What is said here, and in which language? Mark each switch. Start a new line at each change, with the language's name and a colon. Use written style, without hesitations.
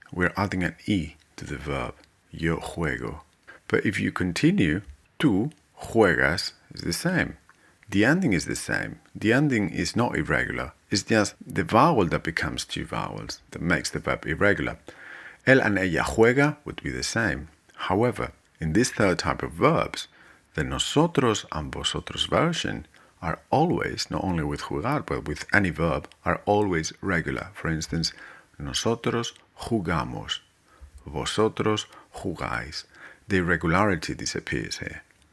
English: We're adding an E to the verb.
Spanish: Yo juego.
English: But if you continue,
Spanish: tú juegas
English: is the same. The ending is the same. The ending is not irregular. It's just the vowel that becomes two vowels that makes the verb irregular.
Spanish: Él
English: and
Spanish: ella juega
English: would be the same. However, in this third type of verbs, the nosotros and vosotros version are always, not only with jugar, but with any verb, are always regular. For instance,
Spanish: nosotros jugamos. Vosotros jugáis.
English: The irregularity disappears here.